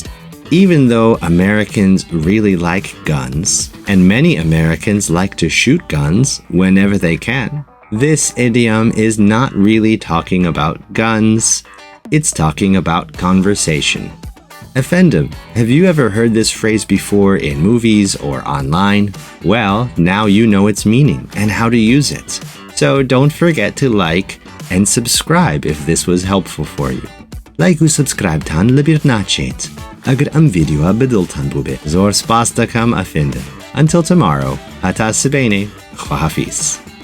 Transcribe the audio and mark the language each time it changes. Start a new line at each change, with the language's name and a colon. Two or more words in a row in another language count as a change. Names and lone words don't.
English: Even though Americans really like guns, and many Americans like to shoot guns whenever they can, this idiom is not really talking about guns, it's talking about conversation. Effendim, have you ever heard this phrase before in movies or online? Well, now you know its meaning and how to use it. So don't forget to like and subscribe if this was helpful for you.
Central Kurdish: Like و subscribe تان لبیر ناچێت. ئەگەر ئەم ڤیدیۆە بەدڵتان بوو بێت زۆر سپاس دەکەم ئەفێندن.
English: Until tomorrow,
Central Kurdish: هەتا سبەینێ، خواحافیز.